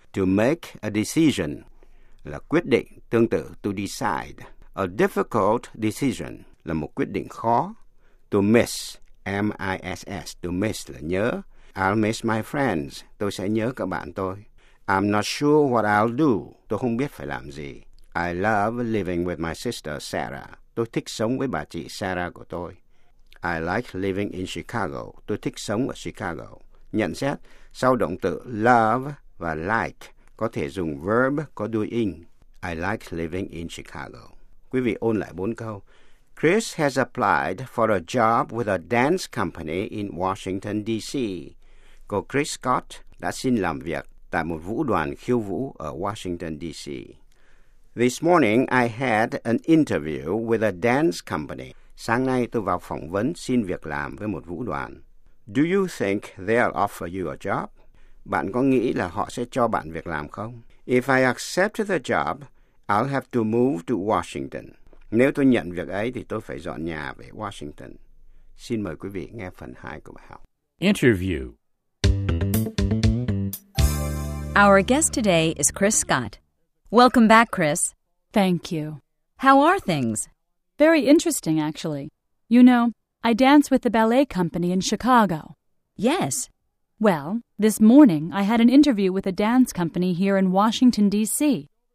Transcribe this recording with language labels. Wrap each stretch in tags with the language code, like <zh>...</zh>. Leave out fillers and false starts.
<en>To make a decision,</en> <vi>là quyết định, tương tự,</vi> <en>to decide. A difficult decision,</en> <vi>là một quyết định khó.</vi> <en>To miss, M-I-S-S, to miss,</en> <vi>là nhớ.</vi> <en>I'll miss my friends,</en> <vi>tôi sẽ nhớ các bạn tôi.</vi> <en>I'm not sure what I'll do.</en> <vi>Tôi không biết phải làm gì.</vi> <en>I love living with my sister Sarah.</en> <vi>Tôi thích sống với bà chị Sarah của tôi.</vi> <en>I like living in Chicago.</en> <vi>Tôi thích sống ở Chicago. Nhận xét, sau động từ love và like, có thể dùng verb có đuôi ing.</vi> <en>I like living in Chicago.</en> <vi>Quý vị ôn lại bốn câu.</vi> <en>Chris has applied for a job with a dance company in Washington, D.C.</en> <vi>Cô Chris Scott đã xin làm việc tại một vũ đoàn khiêu vũ ở Washington, D.C.</vi> <en>This morning, I had an interview with a dance company.</en> <vi>Sáng nay, tôi vào phỏng vấn xin việc làm với một vũ đoàn.</vi> <en>Do you think they'll offer you a job?</en> <vi>Bạn có nghĩ là họ sẽ cho bạn việc làm không?</vi> <en>If I accept the job, I'll have to move to Washington.</en> <vi>Nếu tôi nhận việc ấy, thì tôi phải dọn nhà về Washington. Xin mời quý vị nghe phần 2 của bài học.</vi> <en>Interview. Our guest today is Chris Scott. Welcome back, Chris. Thank you. How are things? Very interesting, actually. You know, I dance with the ballet company in Chicago. Yes. Well, this morning I had an interview with a dance company here in Washington, D.C.</en>